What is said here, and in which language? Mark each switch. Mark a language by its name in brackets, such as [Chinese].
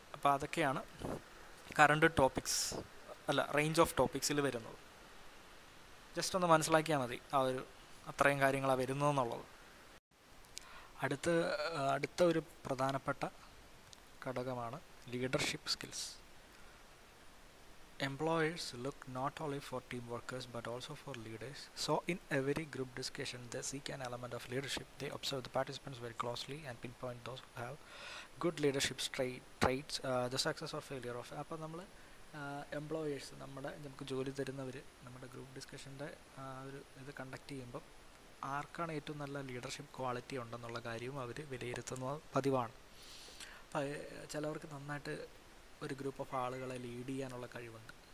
[Malayalam] അപ്പോൾ അതൊക്കെയാണ് current topics range of ടോപ്പിക്സിൽ വരുന്നത്. ജസ്റ്റ് ഒന്ന് മനസ്സിലാക്കിയാൽ മതി ആ ഒരു അത്രയും കാര്യങ്ങളാണ് വരുന്നതെന്നുള്ളത്. അടുത്ത ഒരു പ്രധാനപ്പെട്ട ഘടകമാണ് leadership skills. [English] Employers look not only for team workers but also for leaders. So in every group discussion they seek an element of leadership. They observe the participants very closely and pinpoint those who have good leadership traits, the success or failure of. [Malayalam] അപ്പോൾ നമ്മൾ employers നമുക്ക് ജോലി തരുന്നവർ നമ്മുടെ group ഡിസ്കഷൻ്റെ ഒരു ഇത് conduct ചെയ്യുമ്പം ആർക്കാണ് ഏറ്റവും നല്ല ലീഡർഷിപ്പ് ക്വാളിറ്റി ഉണ്ടെന്നുള്ള കാര്യവും അവർ വിലയിരുത്തുന്നത് പതിവാണ്. അപ്പോൾ ചിലവർക്ക് നന്നായിട്ട് ഒരു ഗ്രൂപ്പ് ഓഫ് ആളുകളെ ലീഡ് ചെയ്യാനുള്ള കഴിവുണ്ട്.